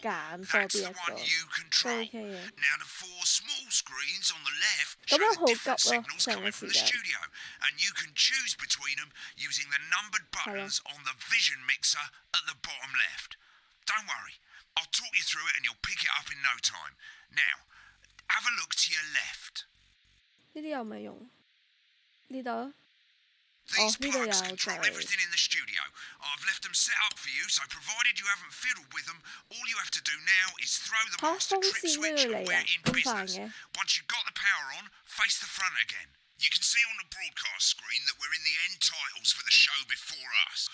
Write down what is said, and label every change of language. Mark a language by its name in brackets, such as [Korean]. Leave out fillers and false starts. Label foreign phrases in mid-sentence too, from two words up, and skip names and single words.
[English] That's the one you control. Now, the four small screens on the left show the different signals coming from the studio, and you can choose between them using the numbered buttons on the vision mixer at the bottom left. Don't worry, I'll talk you through it and you'll pick it up in no time. Now, have a look to your left. [Cantonese] 呢啲有咩用？呢度？ [English] These plugs control everything in the studio. I've left them set up for you, so provided you haven't fiddled with them, all you have to do now is throw the master trip switch and we're in business. Once you've got the power on, face the front again. You can see on the broadcast screen that we're in the end titles for the show before us.